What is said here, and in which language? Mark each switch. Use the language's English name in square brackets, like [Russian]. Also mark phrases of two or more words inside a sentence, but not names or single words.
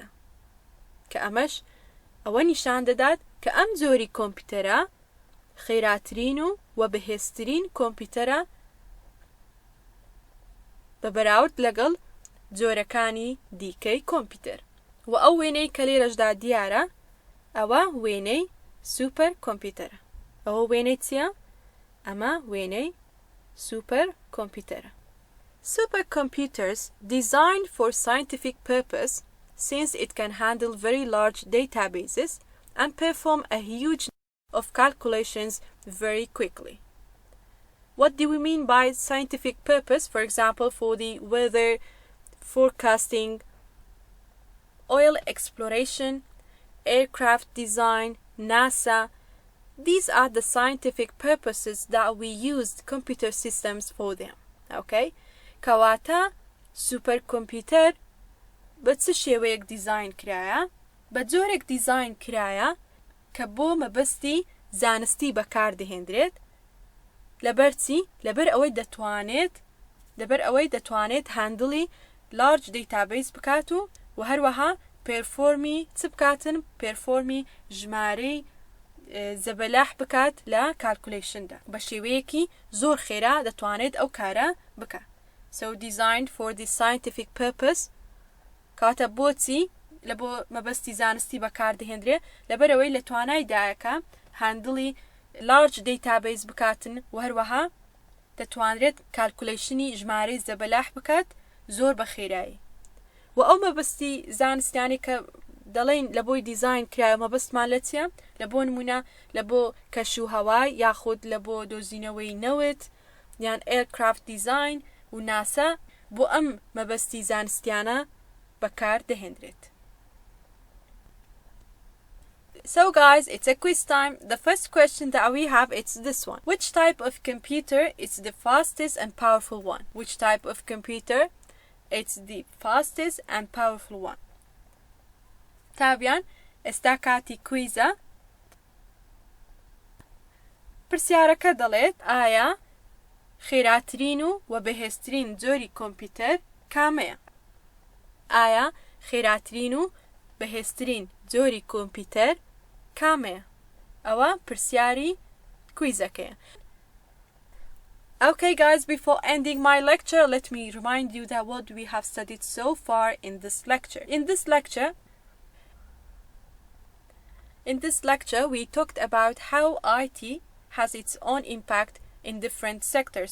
[Central Kurdish] کە ئەمەش ئەوە نیشان دەدات کە ئەم جۆری کۆمپیوتەرە خێراترین و بەهێزترین کۆمپیوتەرە بە بەراورد لەگەڵ جۆرەکانی دیکەی کۆمپیوتەر و ئەو وێنەی کە لێرەشدا دیارە ئەوە وێنەی سوپەر کۆمپیوتەرە ئەوە وێنەی چییە؟ ئەمە وێنەی سوپەر کۆمپیوتەرە. [English] Supercomputers designed for scientific purpose since it can handle very large databases and perform a huge number of calculations very quickly. What do we mean by scientific purpose? For example, for the weather forecasting, oil exploration, aircraft design, NASA. These are the scientific purposes that we used computer systems for them. Okay? [Central Kurdish] کەواتە سوپەر کۆمپیوتەر بە چ شێوەیەک دیزاین کرایە؟ بە جۆرێک دیزاین کرایە کە بۆ مەبەستی زانستی بەکاردەهێنرێت لەبەر چی؟ لەبەر ئەوەی دەتوانێت [English] handle large database [Central Kurdish] بکات و هەروەها پێرفۆرمی چ بکاتن؟ پێرفۆرمی ژمارەی زەبەلاح بکات لە کالکولیشندا بە شێوەیەکی زۆر خێرا دەتوانێت ئەو کارە بکات. [English] So designed for the scientific purpose [Central Kurdish] کاتە بۆچی لە بۆ مەبەستی زانستی بەکاردەهێنرێت لەبەرەوەی لە توانایدایەکە [English] handle large database [Central Kurdish] بکاتن و هەروەها دەتوانرێت کالکولیشنی ژمارەی زەبەلاح بکات زۆر بە خێرایی و ئەو مەبەستی زانستیانی کە دەڵێن لە بۆی دیزاین کرایە مەبەستمان لە چیە؟ لە بۆ نمونە لە بۆ کەشوهەوای یاخود لە بۆ دۆزینەوەی نەوت یان [English] aircraft design [Central Kurdish] و ناسا بۆ ئەم مەبەستی زانستیانە بەکار دەهێنرێت. [English] So guys, it's a quiz time. The first question that we have is this one. Which type of computer is the fastest and powerful one? Which type of computer is the fastest and powerful one? [Central Kurdish] تابعاً ئێستا کاتی کویزە. پرسیارەکە دەڵێت ئایا خێراترین و بەهێزترین جۆری کۆمپیوتەر کامەیە؟ ئایا خێراترین و بەهێزترین جۆری کۆمپیوتەر کامەیە؟ ئەوە پرسیاری کویزەکەیە. [English] Okay guys, before ending my lecture, let me remind you that what we have studied so far in this lecture. In this lecture, we talked about how IT has its own impact in different sectors.